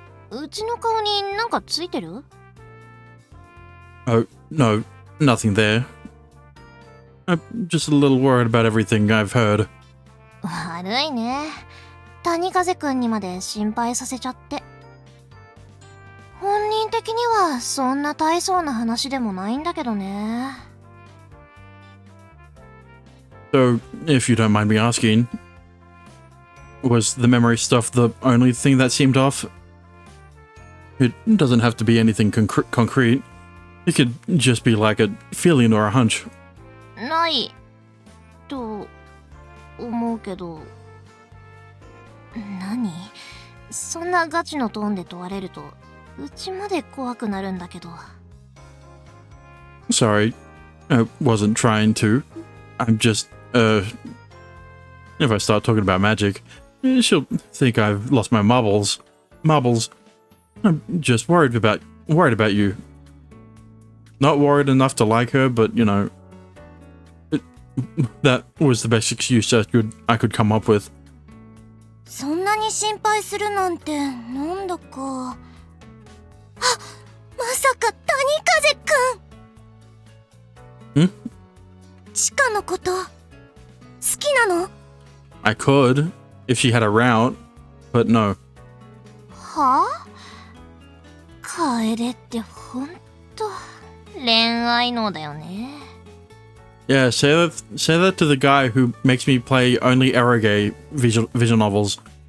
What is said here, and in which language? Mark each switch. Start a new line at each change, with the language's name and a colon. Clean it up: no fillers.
Japanese: うちの顔になんかついてる？
English: Oh, no, nothing there. I'm just a little worried about everything I've heard.
Japanese: 悪いね。谷風くんにまで心配させちゃって。本人的にはそんな大層な話でもないんだけどね。
English: So, if you don't mind me asking, was the memory stuff the only thing that seemed off? It doesn't have to be anything concrete. It could just be like a feeling or a hunch.
Japanese: ないと思うけど。何？そんなガチのトーンで問われるとうちまで怖くなるんだけど。
English: Sorry, I wasn't trying to. I'm just, if I start talking about magic, she'll think I've lost my marbles. I'm just worried about you. Not worried enough to like her, but you know, that was the best excuse I could come up with.
Japanese: そんなに心配するなんてなんだか。あ、まさか谷風くん。ん？地下のこと好きなの？
English: I could, if she had a route, but no. はあ？
Japanese: 楓ってほんと恋愛脳だよね。
English: Yeah, say that to the guy who makes me play only eroge visual novels.